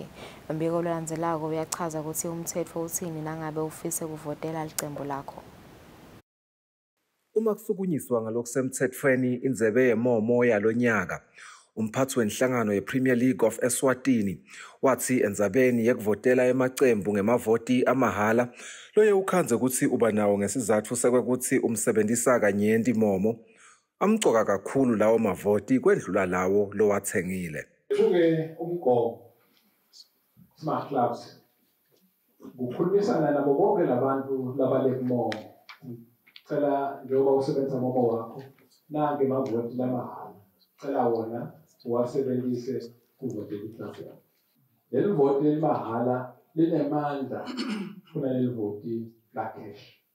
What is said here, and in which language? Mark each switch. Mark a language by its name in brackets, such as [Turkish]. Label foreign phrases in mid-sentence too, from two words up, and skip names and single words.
[Swati] Umbiko lolandzelako uyachaza ukuthi umtsetfo uthini nangabe ufise kuvotela licembu lakho. Uma kusukunyiswa ngalokusemthethweni indzebe yemomo yalonyaka, umphathi wenhlangano ye-Premier League of Eswatini wathi endzabeni yekuvotela emacembu ngemavoti amahala loye ukhanze ukuthi uba nawo ngesizatfu sekwekuthi umsebentisa kanyenti momo amcoka kakhulu lawo mavoti kwendlula lawo lowathengile. Kuke umgomo [English] smart clubs [Swati] ukukhulumisana nabo bonke labantu labalekumomo cela njengoba usebenzisa momo wakho nange mavoti lamahala cela wona uwasebenzise kuvotela iklasi yakho. Leli voti lemahala linemandla kunaleli voti la cash.